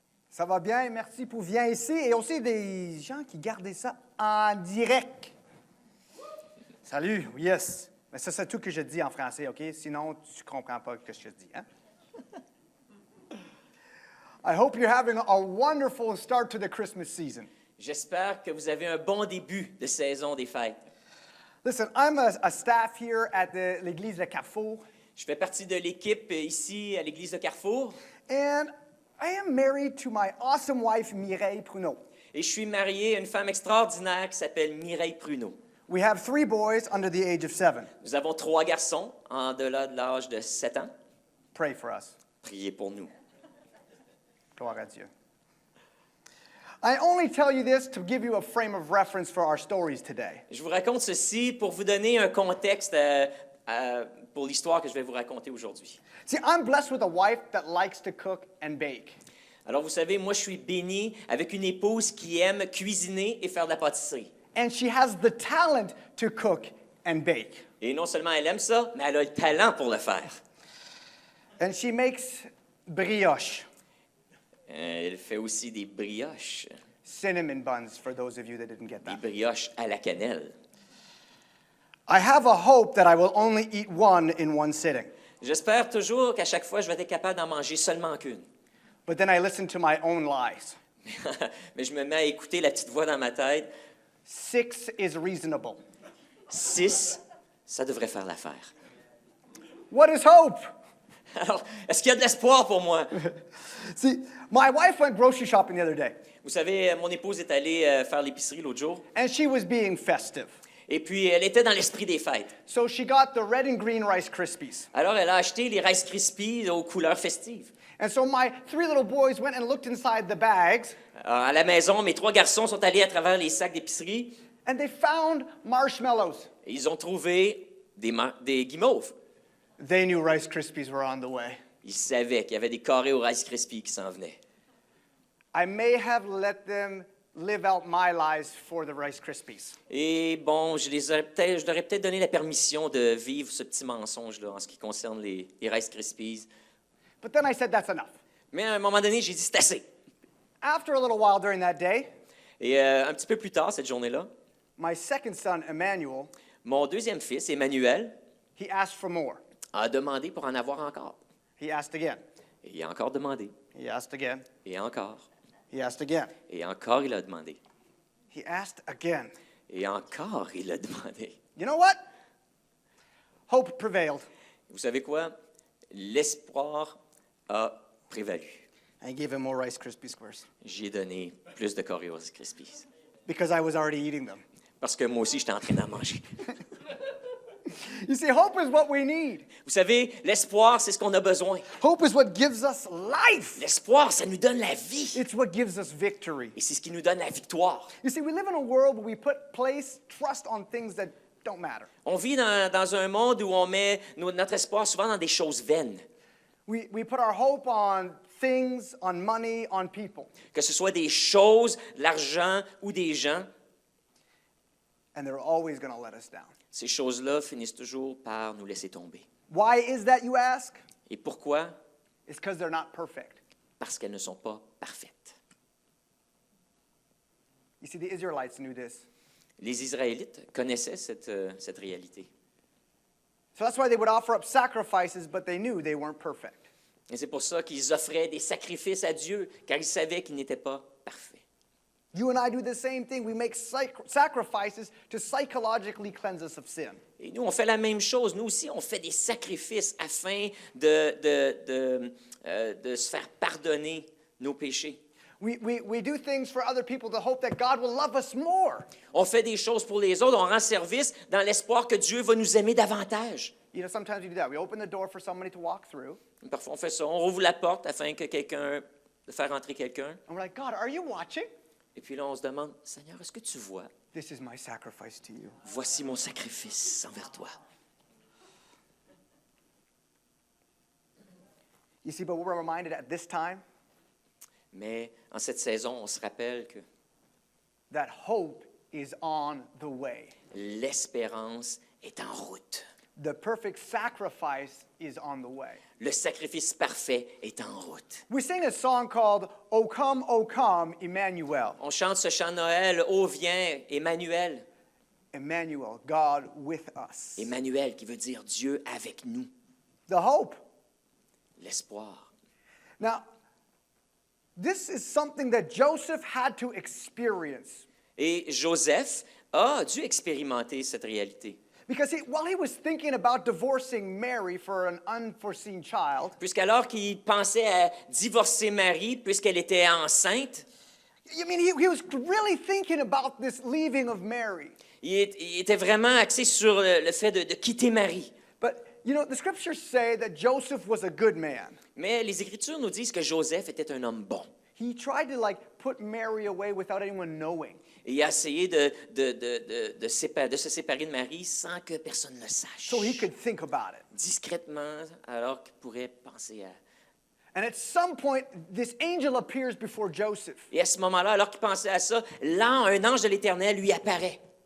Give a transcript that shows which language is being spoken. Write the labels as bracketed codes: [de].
[fr] Ça va bien, merci pour venir ici. Et aussi des gens qui gardent ça en direct. Salut, yes. Mais ça, c'est tout que je dis en français, OK? Sinon, tu ne comprends pas ce que je dis, hein? [en] I hope you're having a wonderful start to the Christmas season. [fr] J'espère que vous avez un bon début de saison des fêtes. [en] Listen, I'm a staff here at l'église de Carrefour, [fr] Je fais partie de l'équipe ici à l'église de Carrefour [en] and I am married to my awesome wife, Mireille Pruneau. [fr] et je suis marié à une femme extraordinaire qui s'appelle Mireille Pruneau. [en] We have 3 boys under the age of 7. [fr] Nous avons 3 garçons en delà de l'âge de 7 ans. [en] Pray for us. [fr] Priez pour nous. Gloire à Dieu. [en] I only tell you this to give you a frame of reference for our stories today. [fr] Je vous raconte ceci pour vous donner un contexte pour l'histoire que je vais vous raconter aujourd'hui. [en] See, I'm blessed with a wife that likes to cook and bake. [fr] Alors, vous savez, moi, je suis béni avec une épouse qui aime cuisiner et faire de la pâtisserie. [en] And she has the talent to cook and bake. [fr] Et non seulement elle aime ça, mais elle a le talent pour le faire. [en] And she makes brioche, [fr] Elle fait aussi des brioches, [en] cinnamon buns, for those of you that didn't get [fr] des [en] that. [fr] brioches à la cannelle. [en] I have a hope that I will only eat one in one sitting. [fr] J'espère toujours qu'à chaque fois, je vais être capable d'en manger seulement qu'une. [en] But then I listen to my own lies. [fr] Mais je me mets à écouter la petite voix dans ma tête. [en] 6 is reasonable. [fr] 6, ça devrait faire l'affaire. [en] What is hope? [fr] Alors, est-ce qu'il y a de l'espoir pour moi? [en] See, my wife went grocery shopping the other day, [fr] Vous savez, mon épouse est allée faire l'épicerie l'autre jour. [en] and she was being festive. [fr] Et puis, elle était dans l'esprit des fêtes. [en] So she got the red and green Rice Krispies. [fr] Alors, elle a acheté les Rice Krispies aux couleurs festives. [en] And so my 3 little boys went and looked inside the bags, [fr] Alors, à la maison, mes 3 garçons sont allés à travers les sacs d'épicerie [en] and they found marshmallows. [fr] et ils ont trouvé des guimauves. [en] They knew Rice Krispies were on the way. [fr] Ils savaient qu'il y avait des carrés au Rice Krispies qui s'en venaient. [en] I may have let them live out my lies for the Rice Krispies. [fr] Et bon, je leur ai peut-être donné la permission de vivre ce petit mensonge-là en ce qui concerne les Rice Krispies. [en] But then I said, that's enough. [fr] Mais à un moment donné, j'ai dit, c'est assez. [en] After a little while during that day, [fr] Et un petit peu plus tard, cette journée-là, [en] my second son, Emmanuel, [fr] mon deuxième fils, Emmanuel, [en] he asked for more. [fr] a demandé pour en avoir encore. [en] He asked again. [fr] Et il a encore demandé. [en] He asked again. [fr] Et encore. [en] He asked again. [fr] Et encore, il a demandé. [en] He asked again. [fr] Et encore, il a demandé. [en] You know what? Hope prevailed. [fr] Vous savez quoi? L'espoir a prévalu. [en] I gave him more Rice Krispie Squares [fr] J'ai donné plus de Oreos Krispies. [en] because I was already eating them. [fr] Parce que moi aussi, j'étais en train d'en manger. [en] You see, hope is what we need. [fr] Vous savez, l'espoir, c'est ce qu'on a besoin. [en] Hope is what gives us life. [fr] L'espoir, ça nous donne la vie. [en] It's what gives us victory. [fr] Et c'est ce qui nous donne la victoire. [en] You see, we live in a world where we place trust on things that don't matter. [fr] On vit dans un monde où on met notre espoir souvent dans des choses vaines. [en] We put our hope on things, on money, on people. [fr] Que ce soit des choses, de l'argent ou des gens, [en] And they're always going to let us down. [fr] ces choses-là finissent toujours par nous laisser tomber. [en] Why is that, you ask? [fr] Et pourquoi? [en] It's because they're not perfect. [fr] Parce qu'elles ne sont pas parfaites. [en] You see, the Israelites knew this. [fr] Les Israélites connaissaient cette réalité. [en] So that's why they would offer up sacrifices, but they knew they weren't perfect. [fr] Et c'est pour ça qu'ils offraient des sacrifices à Dieu, car ils savaient qu'ils n'étaient pas parfaits. [en] You and I do the same thing. We make sacrifices to psychologically cleanse us of sin. [fr] Et nous, on fait la même chose. Nous aussi, on fait des sacrifices afin de se faire pardonner nos péchés. [en] We do things for other people to hope that God will love us more. [fr] On fait des choses pour les autres, on rend service dans l'espoir que Dieu va nous aimer davantage. [en] You know, sometimes we do that. We open the door for somebody to walk through, [fr] Parfois, on fait ça. On rouvre la porte afin que de faire entrer quelqu'un. [en] and we're like, God, are you watching? [fr] Et puis là, on se demande, Seigneur, est-ce que tu vois? [en] This is my sacrifice to you. [fr] Voici mon sacrifice envers toi. [en] You see, but we're reminded at this time [fr] Mais en cette saison, on se rappelle que [en] that hope is on the way. [fr] l'espérance est en route. [en] The perfect sacrifice is on the way. [fr] Le sacrifice parfait est en route. [en] We sing a song called O Come, Emmanuel. [fr] On chante ce chant de Noël, Ô viens, Emmanuel. [en] Emmanuel, God with us. [fr] Emmanuel qui veut dire Dieu avec nous. [en] The hope. [fr] L'espoir. [en] Now, this is something that Joseph had to experience. [fr] Et Joseph a dû expérimenter cette réalité. [en] Because while he was thinking about divorcing Mary for an unforeseen child, [fr] Puisqu'alors qu'il pensait à divorcer Marie puisqu'elle était enceinte, [en] I mean, he was really thinking about this leaving of Mary. [fr] il était vraiment axé sur le fait de quitter Marie. [en] But, you know, the scriptures say that Joseph was a good man. [fr] Mais les Écritures nous disent que Joseph était un homme bon. [en] He tried to, put Mary away without anyone knowing. [fr] Et il a essayé de se séparer de Marie sans que personne ne le sache. [en] So he could think about it. [fr] Discrètement, alors qu'il pourrait penser à... [en] And at some point, this angel appears before Joseph. [fr] Et à ce moment-là, alors qu'il pensait à ça, un ange de l'Éternel lui apparaît.